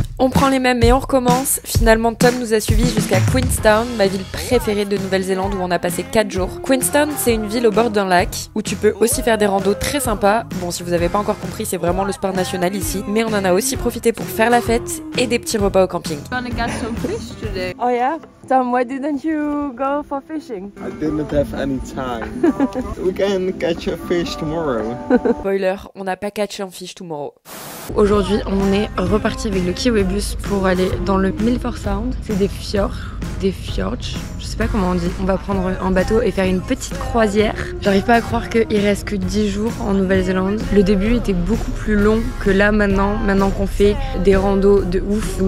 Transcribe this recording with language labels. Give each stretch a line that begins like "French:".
French: On prend les mêmes et on recommence. Finalement, Tom nous a suivis jusqu'à Queenstown, ma ville préférée de Nouvelle-Zélande où on a passé 4 jours. Queenstown, c'est une ville au bord d'un lac où tu peux aussi faire des randos très sympas. Bon, si vous avez pas encore compris, c'est vraiment le sport national ici. Mais on en a aussi profité pour faire la fête et des petits repas au camping.
English: Oh yeah? Tom, why didn't you go for fishing? I didn't have any time. We can catch a fish tomorrow.
French: Spoiler, on n'a pas
English: catch
French: un
English: fish tomorrow.
French: Aujourd'hui, on est reparti avec le Kiwibus pour aller dans le Milford Sound. C'est des fjords, je sais pas comment on dit. On va prendre un bateau et faire une petite croisière. J'arrive pas à croire qu'il reste que 10 jours en Nouvelle-Zélande. Le début était beaucoup plus long que là maintenant qu'on fait des randos de ouf.